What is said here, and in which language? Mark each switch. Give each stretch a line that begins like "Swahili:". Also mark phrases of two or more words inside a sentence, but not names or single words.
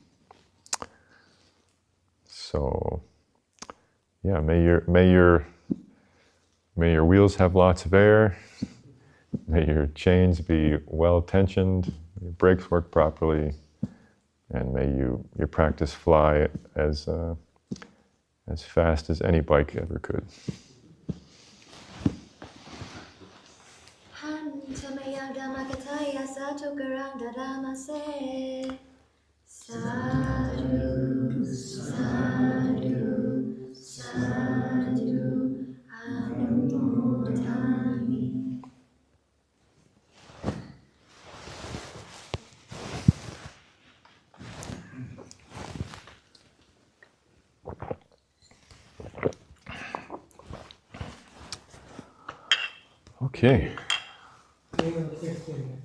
English: So, yeah, may your wheels have lots of air. May your chains be well tensioned. Your brakes work properly, and may your practice fly as fast as any bike ever could.
Pali: Hantamaya Dhammakataya Satukarang Dadamase. Sadhu, sadhu, sadhu, anumodami.
English: Okay. I have a question.